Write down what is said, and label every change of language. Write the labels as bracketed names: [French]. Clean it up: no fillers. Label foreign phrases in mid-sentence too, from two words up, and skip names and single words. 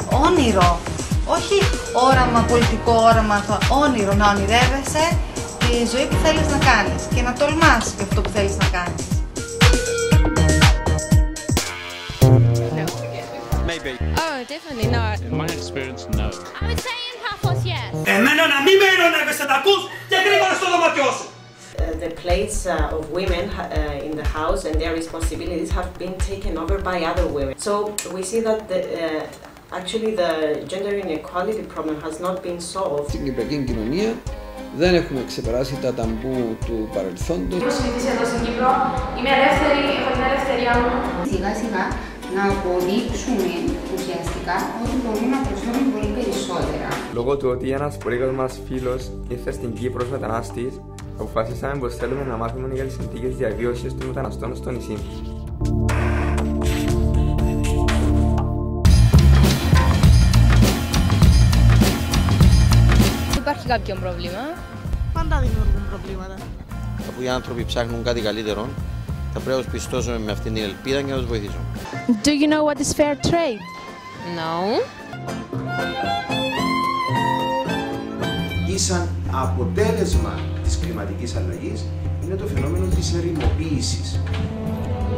[Greek] όνειρο. Όχι όραμα, πολιτικό όραμα, όνειρο. Να ονειρεύεσαι τη ζωή που θέλεις να κάνεις και να τολμάς για αυτό που θέλεις να κάνεις. [English] Maybe. Oh, definitely not. In my experience, no. I would say in Paphos, yes. [Greek] Εμένα να μην με ειρωνεύεσαι, τα ακούς και γρήγορα στο δωμάτιό σου. [English] The place of women in the house and their responsibilities have been taken over by other women. So we see that actually the gender inequality problem has not been solved. [Greek] Στην κυπριακή κοινωνία δεν έχουμε ξεπεράσει τα ταμπού του παρελθόντος. Έχω συνηθίσει εδώ στην Κύπρο, είμαι ελεύθερη, έχω την ελευθερία μου. Σιγά σιγά να αποδείξουμε ουσιαστικά ότι μπορούμε να προσφέρουμε πολύ περισσότερα. Λόγω του ότι ένας πολύ μας φίλος ήρθε στην Κύπρο ως μετανάστης, αποφασίσαμε πως θέλουμε να μάθουμε για τις συνθήκες διαβίωσης των μεταναστών στο νησί. Υπάρχει κάποιο πρόβλημα. Πάντα δημιουργούν προβλήματα. Αφού οι άνθρωποι ψάχνουν κάτι καλύτερο, θα πρέπει να τους πιστώσουμε με αυτήν την ελπίδα και να τους βοηθήσουμε. [English] Do you know what is fair trade? No. [Greek] Σαν αποτέλεσμα της κλιματικής αλλαγής είναι το φαινόμενο της ερημοποίησης.